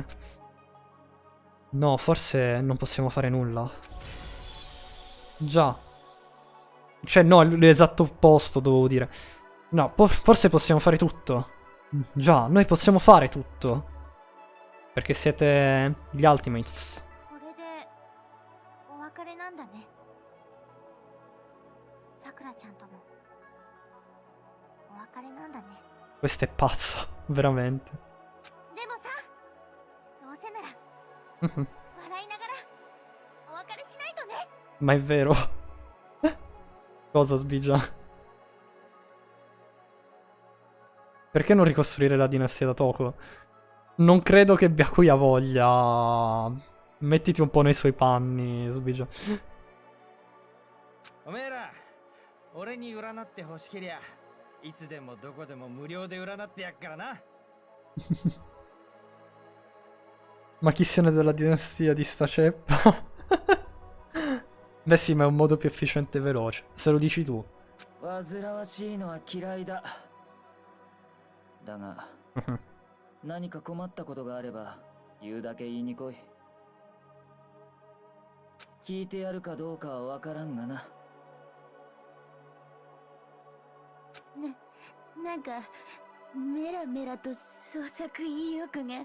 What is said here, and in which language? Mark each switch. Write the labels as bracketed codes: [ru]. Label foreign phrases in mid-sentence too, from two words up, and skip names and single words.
[it] No, forse non possiamo fare nulla. Già. Cioè, no, l'esatto opposto, dovevo dire. No, forse possiamo fare tutto. Già, noi possiamo fare tutto. Perché siete gli Ultimates. [ja] これでお別れなんだねさくらちゃんともお別れなんだね [it] Questa è pazza, veramente. [ja] でもさどうせなら Mhm. 笑いながらお別れしないとね [it] Ma è vero. Cosa, Sbigia? Perché non ricostruire la dinastia da Toko? Non credo che Byakuya voglia. Mettiti un po' nei suoi panni, Sbigia. [ja] おめえら俺に占って欲しけりゃいつでもどこでも無料で占ってやっからな [it] Ma chi se ne della dinastia di sta ceppa? Beh sì, ma è un modo più efficiente e veloce. Se lo dici tu. [ja] 煩わしいのは嫌いだ。だが、何か困ったことがあれば言うだけ言いに来い。聞いてやるかどうかはわからんがな。なんかメラメラと創作意欲が